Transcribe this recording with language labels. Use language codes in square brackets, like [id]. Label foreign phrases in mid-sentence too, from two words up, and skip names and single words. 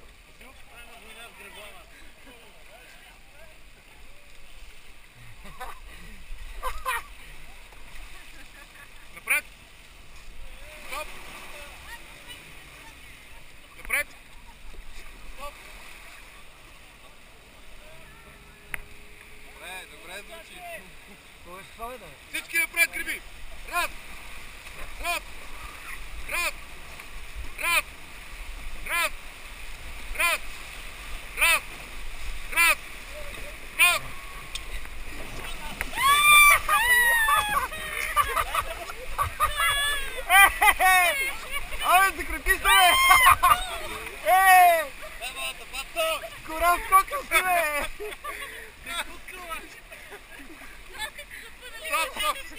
[bg] Напред! Стоп! Напред! Стоп! Добре звучи. Това е това, да. Всички напред, гриби! Раз! Стоп! Раз! Раз! Раз! Раз! Раз! Раз! Раз! Абе, закрепи се, бе! Корав, скока си, бе! Стоп, стоп!